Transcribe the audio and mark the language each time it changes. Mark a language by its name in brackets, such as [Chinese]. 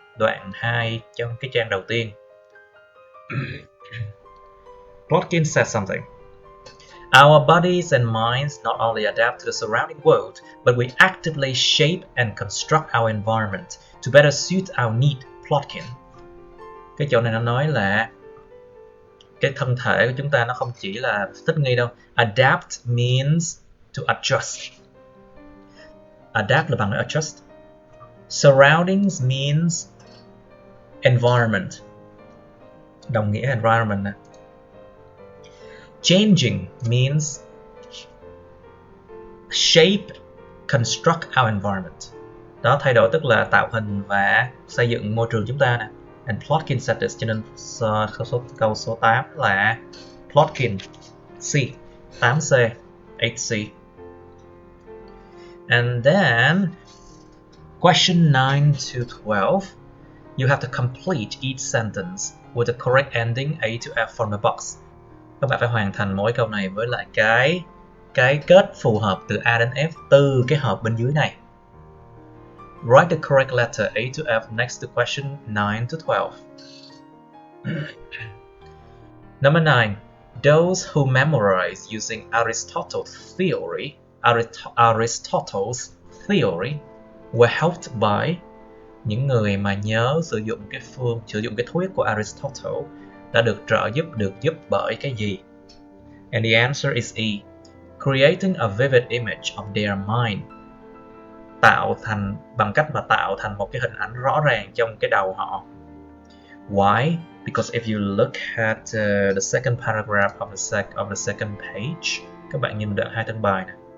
[Vietnamese] Đoạn 2 trong cái trang đầu tiên. [English] Plotkin says something. Our bodies and minds not only adapt to the surrounding world, but we actively shape and construct our environment to better suit our need. Plotkin. [Vietnamese] Cái chỗ này nó nói là cái thân thể của chúng ta nó không chỉ là thích nghi đâu. [English] Adapt means to adjust. Adapt [Vietnamese] là bằng với [English] adjust. Surroundings means environment. [Vietnamese] Đồng nghĩa [English] environment nè. Changing means shape, construct our environment. [Vietnamese] Đó, thay đổi tức là tạo hình và xây dựng môi trường chúng ta nè. [English] And Plotkin said this, [Vietnamese] cho nên câu số 8 là Plotkin, C, 8C, 8C. [English] And then, question 9 to 12, you have to complete each sentence with the correct ending A to F from the box. [Vietnamese] Các bạn phải hoàn thành mỗi câu này với lại cái kết phù hợp từ A đến F từ cái hộp bên dưới này. [English] Write the correct letter A to F next to question 9 to 12. Number 9. Those who memorize using Aristotle's theory were helped by. [Vietnamese] Những người mà nhớ sử dụng cái thuyết của Aristotle đã được giúp bởi cái gì? [English] And the answer is E. Creating a vivid image of their mind. [Vietnamese] Bằng cách mà tạo thành một cái hình ảnh rõ ràng trong cái đầu họ. [English] Why? Because if you look at the second paragraph of the second page, [Vietnamese] các bạn nhìn đoạn 2 trên bài này.